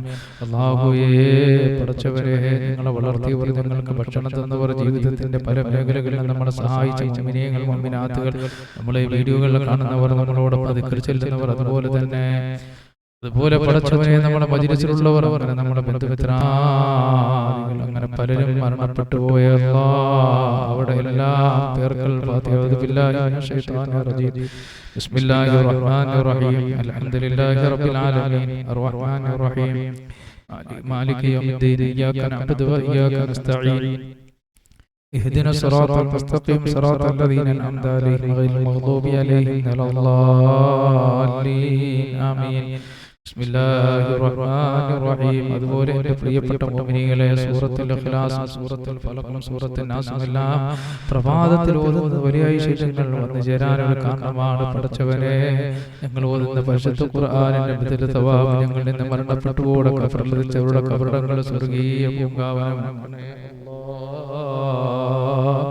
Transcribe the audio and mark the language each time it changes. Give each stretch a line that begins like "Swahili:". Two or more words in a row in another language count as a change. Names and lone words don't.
Malayalam: അല്ലാഹുവേ പടച്ചവരെ, നിങ്ങളെ വളർത്തിയവർ, നിങ്ങൾക്ക് ഭക്ഷണം തന്നവർ, ജീവിതത്തിന്റെ പല മേഖലകളിലും നമ്മളെ സഹായിച്ച മുഅ്മിനീങ്ങൾ മുഅ്മിനാത്തുകൾ, നമ്മളെ വീഡിയോകളിൽ കാണുന്നവർ, നമ്മളോടൊപ്പം ദിക്ർ ചൊല്ലുന്നവർ, അതുപോലെ പടച്ചവനെ നമ്മളെ മജ്‌ലിസിലുള്ളവർ, അങ്ങനെ നമ്മുടെ ബന്ധുമിത്രാദികൾ, അങ്ങനെ പലരും മരണപ്പെട്ടു പോയ അവിടെ എല്ലാം പേർക്കൽ ഫാത്തിഹ.
Arabic: أعوذ بالله من الشيطان الرجيم. بسم الله الرحمن الرحيم. الحمد لله رب العالمين الرحمن الرحيم مالك يوم الدين إياك نعبد وإياك نستعين اهدنا الصراط المستقيم صراط الذين أنعمت عليهم غير المغضوب عليهم ولا الضالين آمين. بسم الله الرحمن الرحيم.
Malayalam: അതുപോലെ എൻ്റെ പ്രിയപ്പെട്ട മുഅ്മിനീങ്ങളെ, സൂറത്തുൽ ഇഖ്ലാസ്, സൂറത്തുൽ ഫലഖ്, സൂറത്തുൻ നാസ് എല്ലാം പ്രഭാതത്തിൽ ഓതുന്നത് വലിയ ഐശ്വര്യങ്ങൾ വന്നു ചേരാനുള്ള കാരണമാണ്. പടച്ചവനെ, ഞങ്ങൾ ഓതുന്ന പരിശുദ്ധ ഖുർആനിന്റെ ബദൽ തവാബ് ഞങ്ങളിൽ നിന്ന് മരണപ്പെട്ടു പോയ ഖബറിലെ ഖബറടങ്ങൾ സ്വർഗീയ പൂങ്കാവനമാക്കണേ അല്ലാഹ്.